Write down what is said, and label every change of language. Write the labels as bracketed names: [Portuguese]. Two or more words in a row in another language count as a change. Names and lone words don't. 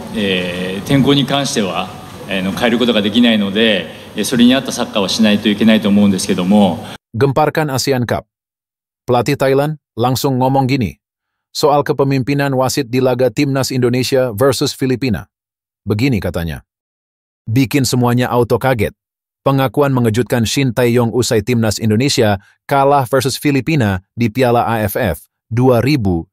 [Japanese] 天候に関しては変えることができないので、それに合ったサッカーをしないといけないと思うんですけども。 [Indonesian] Gemparkan ASEAN Cup. Pelatih Thailand langsung ngomong gini soal kepemimpinan wasit di laga Timnas Indonesia versus Filipina. Begini katanya. Bikin semuanya auto kaget. Pengakuan mengejutkan Shin Tae-yong usai Timnas Indonesia kalah versus Filipina di Piala AFF 2024.